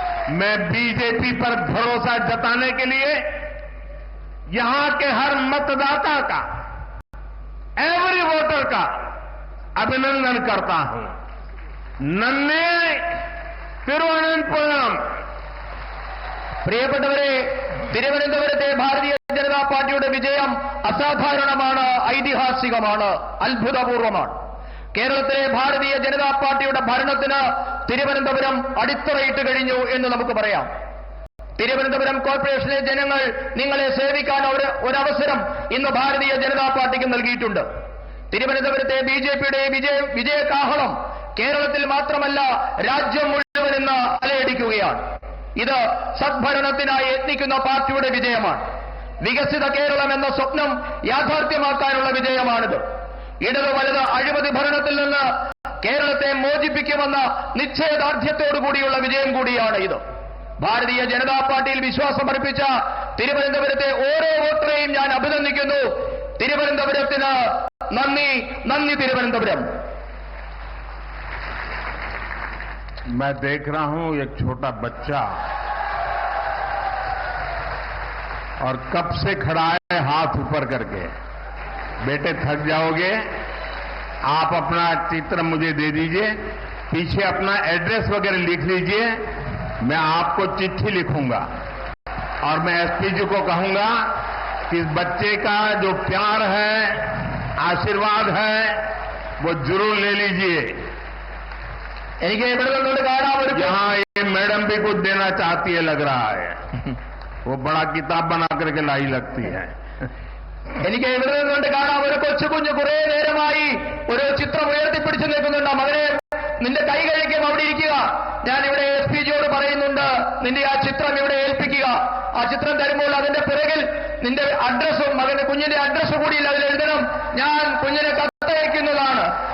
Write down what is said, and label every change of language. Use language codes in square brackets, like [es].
[hi] मैं बीजेपी पर भरोसा जताने के लिए यहां के हर मतदाता का, [en] every voter [hi] का अभिनंदन करता हूं। नन्हे തിരുവനന്തപുരം [ml] പ്രിയപ്പെട്ടവരെ, തിരുവനന്തപുരത്തെ ഭാരതീയ ജനതാ പാർട്ടിയുടെ വിജയം അസാധാരണമാണ്, ഐതിഹാസികമാണ്, അത്ഭുതപൂർവമാണ്. കേരളത്തിലെ ഭാരതീയ ജനതാ പാർട്ടിയുടെ ഭരണത്തിന് തിരുവനന്തപുരം അടിത്തറയിട്ട് കഴിഞ്ഞു എന്ന് നമുക്ക് പറയാം. തിരുവനന്തപുരം കോർപ്പറേഷനിലെ ജനങ്ങൾ നിങ്ങളെ സേവിക്കാൻ ഒരവസരം ഇന്ന് ഭാരതീയ ജനതാ പാർട്ടിക്ക് നൽകിയിട്ടുണ്ട്. തിരുവനന്തപുരത്തെ ബിജെപിയുടെ വിജയകാഹളം കേരളത്തിൽ മാത്രമല്ല രാജ്യം മുഴുവൻ ഇന്ന് അലയടിക്കുകയാണ്. ഇത് സദ്ഭരണത്തിനായി യത്നിക്കുന്ന പാർട്ടിയുടെ വിജയമാണ്. വികസിത കേരളം എന്ന സ്വപ്നം യാഥാർത്ഥ്യമാക്കാനുള്ള വിജയമാണിത്. ഇടത് വലത് അഴിമതി ഭരണത്തിൽ നിന്ന് കേരളത്തെ മോചിപ്പിക്കുമെന്ന നിശ്ചയദാർഢ്യത്തോടുകൂടിയുള്ള വിജയം കൂടിയാണ് ഇത്. ഭാരതീയ ജനതാ പാർട്ടിയിൽ വിശ്വാസമർപ്പിച്ച തിരുവനന്തപുരത്തെ ഓരോ വോട്ടറെയും ഞാൻ അഭിനന്ദിക്കുന്നു. തിരുവനന്തപുരത്തിന് നന്ദി, നന്ദി തിരുവനന്തപുരം. [hi] मैं देख रहा हूं एक छोटा बच्चा और कब से खड़ा है हाथ ऊपर करके। बेटे थक जाओगे, आप अपना चित्र मुझे दे दीजिए, पीछे अपना एड्रेस वगैरह लिख लीजिए, मैं आपको चिट्ठी लिखूंगा और मैं एसपी जी को कहूंगा कि इस बच्चे का जो प्यार है, आशीर्वाद है, वो जरूर ले लीजिए. [ml] എനിക്ക് ഇവിടെ നിന്നുകൊണ്ട് കാണാൻ ഒരു [hi] यहाँ ये मैडम भी कुछ देना चाहती है लग रहा है. वो बड़ा किताब बना करके लाई लगती है. [ml] എനിക്ക് ഇവിടെ നിന്നുകൊണ്ട് കാണാൻ ഒരു കൊച്ചുകുഞ്ഞ് കുറെ നേരമായി ഒരു ചിത്രം ഉയർത്തിപ്പിടിച്ചു നിൽക്കുന്നുണ്ട്. മകനെ, നിന്റെ കൈ കഴിക്കും, അവിടെ ഇരിക്കുക. ഞാൻ ഇവിടെ എസ് പി ജിയോട് പറയുന്നുണ്ട്, നിന്റെ ആ ചിത്രം ഇവിടെ ഏൽപ്പിക്കുക. ആ ചിത്രം തരുമ്പോൾ അതിന്റെ പിറകിൽ നിന്റെ അഡ്രസ്സും മകന്റെ കുഞ്ഞിന്റെ അഡ്രസ്സ് കൂടിയില്ല, അതിൽ എഴുതണം, ഞാൻ കുഞ്ഞിനെ കത്തയക്കുന്നതാണ്.